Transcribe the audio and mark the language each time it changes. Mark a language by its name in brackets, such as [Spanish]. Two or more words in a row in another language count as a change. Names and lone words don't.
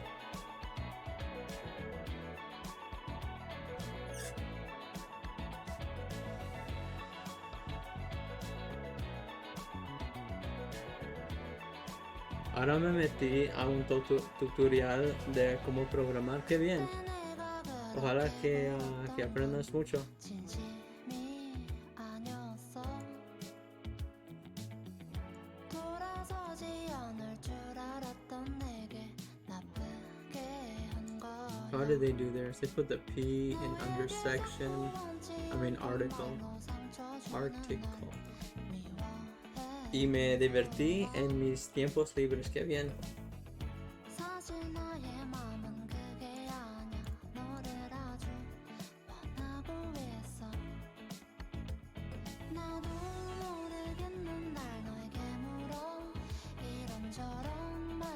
[Spanish] Ahora me metí a un tutorial de cómo programar. ¡Qué bien! Ojalá que aprendas mucho. [Korean] 진심이 아니었어. 돌아서지 않을 줄 알았던 내게 나쁘게 한 거야. [English] How did they do theirs? They put the P in under section. I mean article. [Spanish] Y me divertí en mis tiempos libres. ¡Qué bien! [Korean] 사실 나의 맘은 그게 아냐. 너를 아주 원하고 있어. 나도 모르겠는 날 너에게 물어. 이런저런